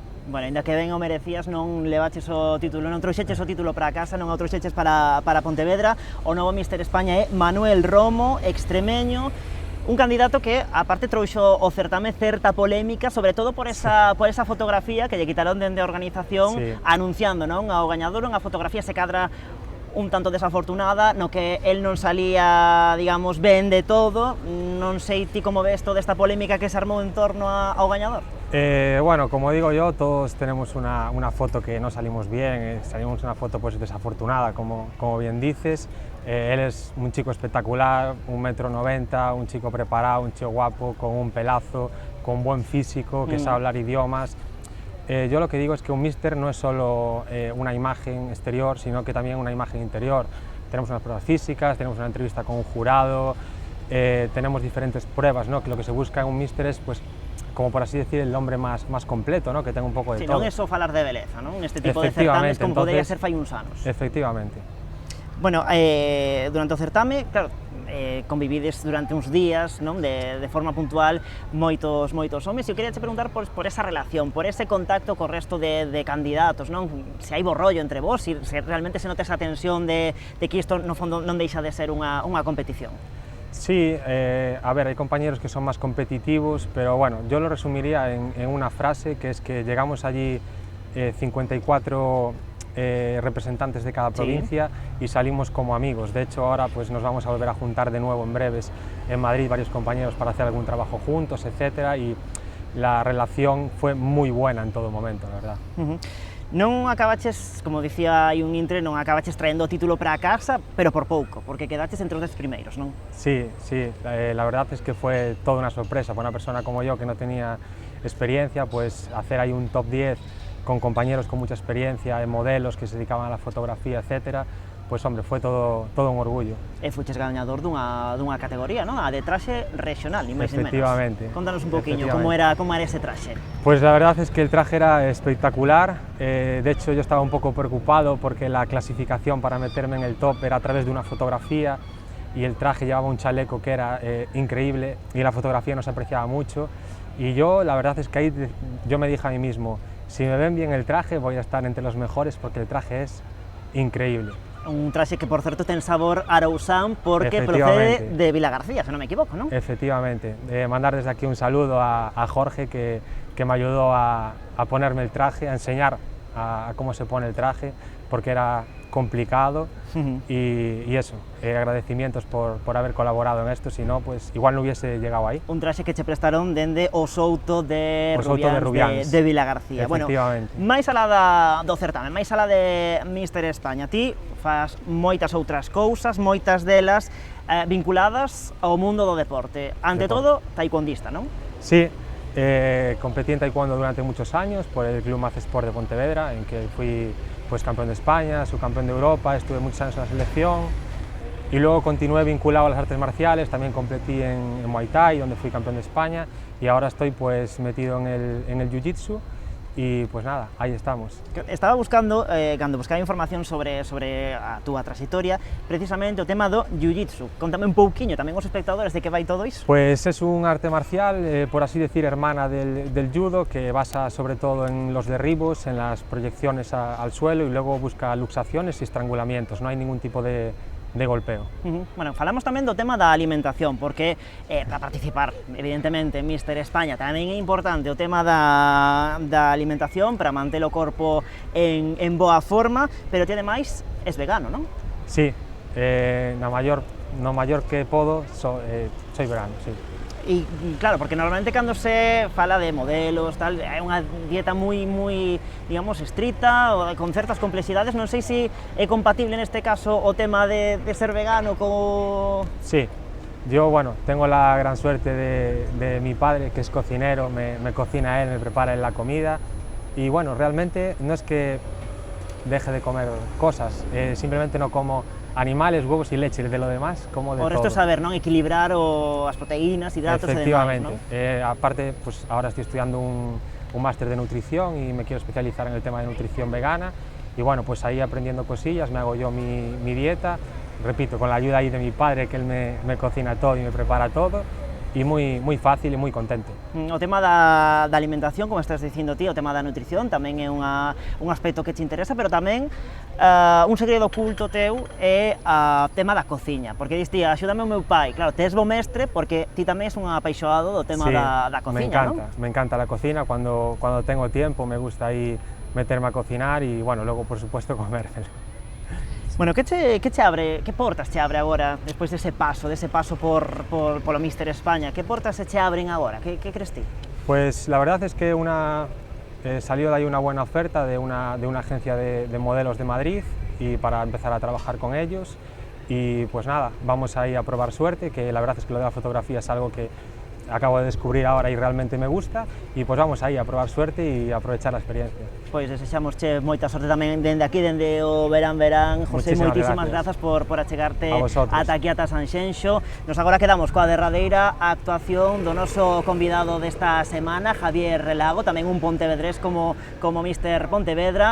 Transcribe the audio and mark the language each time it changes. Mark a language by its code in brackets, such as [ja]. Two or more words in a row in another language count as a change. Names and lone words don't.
[gl] Bueno, ainda que ben o merecías, non levaches o título, non trouxeches o título para casa, non o trouxeches para Pontevedra. O novo Míster España é Manuel Romo, extremeño, un candidato que, aparte, trouxo o certame certa polémica, sobre todo por esa fotografía que lle quitaron dende a organización, anunciando, non, ao gañador, unha fotografía se cadra un tanto desafortunada, no que el non salía, digamos, ben de todo. Non sei ti como ves toda esta polémica que se armou en torno ao gañador. [es] Bueno, como digo yo, todos tenemos una foto que no salimos bien, salimos una foto pues desafortunada, como bien dices. Él es un chico espectacular, 1,90 m, un chico preparado, un chico guapo, con un pelazo, con buen físico, que sabe hablar idiomas. Yo lo que digo es que un míster no es solo una imagen exterior, sino que también una imagen interior. Tenemos unas pruebas físicas, tenemos una entrevista con un jurado, tenemos diferentes pruebas, ¿no? Que lo que se busca en un míster es, pues, como por así decir, el hombre más completo, ¿no? Que tenga un pouco de todo. [gl] Non é só falar de beleza, non? Neste tipo de certames como podría ser fai uns anos. Efectivamente. Bueno, durante o certame, claro, convivides durante uns días, non? De forma puntual, moitos homes, e eu queria te preguntar por esa relación, por ese contacto co resto de candidatos, non? Se hai borrollo entre vos, se realmente se nota esa tensión de que isto, no fondo, non deixa de ser unha competición. [es] Sí, a ver, hay compañeros que son más competitivos, pero bueno, yo lo resumiría en una frase, que es que llegamos allí 54 representantes de cada provincia y salimos como amigos. De hecho, ahora pues nos vamos a volver a juntar de nuevo en breves en Madrid, varios compañeros, para hacer algún trabajo juntos, etcétera, y la relación fue muy buena en todo momento, la verdad. [gl] Non acabaches, como dicía hai un intre, non acabaches traendo o título para casa, pero por pouco, porque quedaches entre os 10 primeiros, non? [es] Sí, la verdad es que fue toda una sorpresa para una persona como yo que no tenía experiencia, pues hacer ahí un top 10 con compañeros con mucha experiencia, modelos que se dedicaban a la fotografía, etcétera, pues hombre, fue todo un orgullo. [gl] E fuches gañador dunha categoría, non? A de traxe regional, ni máis ni menos. Efectivamente. Contanos un poquinho como era ese traxe. [es] Pues la verdad es que el traje era espectacular, de hecho yo estaba un poco preocupado porque la clasificación para meterme en el top era a través de una fotografía y el traje llevaba un chaleco que era increíble y la fotografía no se apreciaba mucho, y yo la verdad es que ahí yo me dije a mí mismo, si me ven bien el traje voy a estar entre los mejores porque el traje es increíble. [gl] Un traxe que, por certo, ten sabor arousán porque procede de Vilagarcía, se non me equivoco, non? Efectivamente. [es] Mandar desde aquí un saludo a Jorge, que me ayudó a ponerme el traje, a enseñar a cómo se pone el traje, porque era complicado, y eso, agradecimientos por haber colaborado en esto, si no, pues igual no hubiese llegado ahí. [gl] Un traxe que che prestaron dende o Souto de Rubiáns de Vilagarcía. Efectivamente. Bueno, máis alá do certamen, máis alá de Míster España, ti faz moitas outras cousas, moitas delas vinculadas ao mundo do deporte. Ante todo, taekwondista, non? [es] Sí, competí en taekwondo durante muchos años por el Club Mazesport de Pontevedra, en que fui pues campeón de España, subcampeón de Europa, estuve muchos años en la selección, y luego continué vinculado a las artes marciales, también competí en Muay Thai, donde fui campeón de España, y ahora estoy pues metido en el Jiu-Jitsu, y pues nada, ahí estamos. [gl] Estaba buscando, cando buscaba información sobre a túa trayectoria, precisamente o tema do Jiu-Jitsu. Contame un pouquiño tamén os espectadores de que vai todo iso. [es] Pues es un arte marcial, por así decir, hermana del judo, que basa sobre todo en los derribos, en las proyecciones al suelo, y luego busca luxaciones y estrangulamientos, no hay ningún tipo de golpeo. [gl] Bueno, falamos tamén do tema da alimentación, porque para participar, evidentemente, en Míster España tamén é importante o tema da alimentación para manter o corpo en boa forma, pero ti ademais es vegano, non? Sí, no maior que podo, [es] soy vegano, [gl] sí. E claro, porque normalmente cando se fala de modelos, tal, é unha dieta moi, digamos, estricta, ou con certas complexidades, non sei se é compatible neste caso o tema de ser vegano co... [es] Sí, yo, bueno, tengo la gran suerte de mi padre, que es cocinero, me cocina él, me prepara él la comida, y bueno, realmente no es que deje de comer cosas, simplemente no como animales, huevos y leche, de lo demás, como de todo. [gl] O resto es saber, ¿no? Equilibrar as proteínas, hidratos e demais, [es] Efectivamente. [gl] ¿no? [es] Aparte, pues ahora estoy estudiando un máster de nutrición y me quiero especializar en el tema de nutrición vegana, y bueno, pues ahí aprendiendo cosillas, me hago yo mi dieta, repito, con la ayuda ahí de mi padre, que él me cocina todo y me prepara todo, y muy fácil [gl] e moi contento. O tema da alimentación, como estás dicindo ti, o tema da nutrición tamén é un aspecto que te interesa, pero tamén un segredo oculto teu é o tema da cociña, porque diste, axúdame o meu pai, claro, tes bo mestre porque ti tamén és un apaixonado do tema da cociña, ¿no? [es] Me encanta la cocina, cuando tengo tiempo me gusta ahí meterme a cocinar y bueno, luego por supuesto comérmelo. [gl] Bueno, que portas che abre agora, despois dese paso polo Míster España? Que portas se che abren agora? Que crees ti? [es] Pues la verdad es que salió de ahí una buena oferta de una agencia de modelos de Madrid y para empezar a trabajar con ellos. Y pues nada, vamos ahí a probar suerte, que la verdad es que lo de la fotografía es algo que acabo de descubrir ahora y realmente me gusta, y pues vamos aí a probar suerte [gl] e aprovechar a experiencia. Pois desexamosche moita sorte tamén dende aquí, dende o Verán. José, moitísimas grazas por achegarte ata aquí, ata Sanxenxo. Nos agora quedamos coa derradeira actuación do noso convidado desta semana, Javier Relago, tamén un pontevedrés como Míster Pontevedra.